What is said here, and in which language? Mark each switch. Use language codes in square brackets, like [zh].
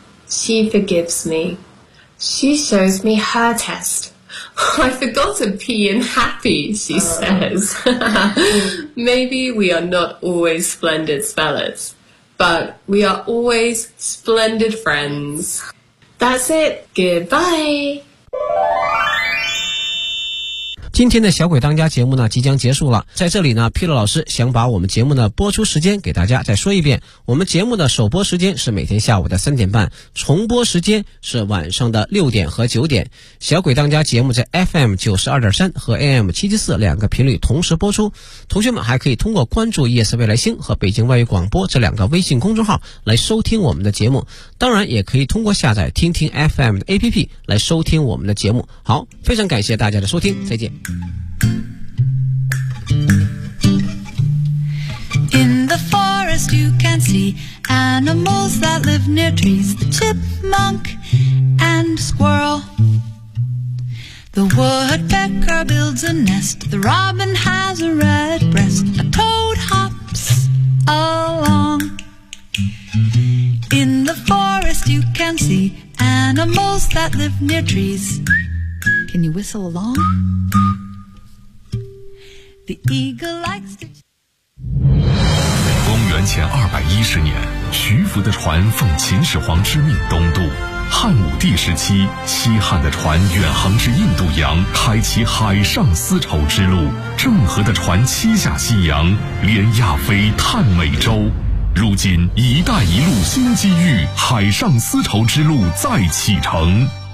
[en] She forgives me. She shows me her test. I forgot to pee in happy, she says. Maybe we are not always splendid spellers, but we are always splendid friends. That's it. Goodbye. [zh] 今天的小鬼当家节目呢即将结束了，在这里呢 Peter 老师想把我们节目的播出时间给大家再说一遍，我们节目的首播时间是每天下午的3:30，重播时间是晚上的6:00和9:00。小鬼当家节目在 FM92.3 和 AM774 两个频率同时播出，同学们还可以通过关注夜色未来星和北京外语广播这两个微信公众号来收听我们的节目，当然也可以通过下载听听 FM 的 APP 来收听我们的节目。好，非常感谢大家的收听，再见。 [en] In the forest you can see animals that live near trees, the chipmunk and squirrel. The woodpecker builds a nest, the robin has a red breast, a toad hops along. In the forest you can see animals that live near trees. Can you whistle along? [zh] 公元前210年，徐福的船奉秦始皇之命东渡，汉武帝时期西汉的船远航至印度洋，开启海上丝绸之路，郑和的船七下西洋，连亚非探美洲，如今一带一路新机遇，海上丝绸之路再启程。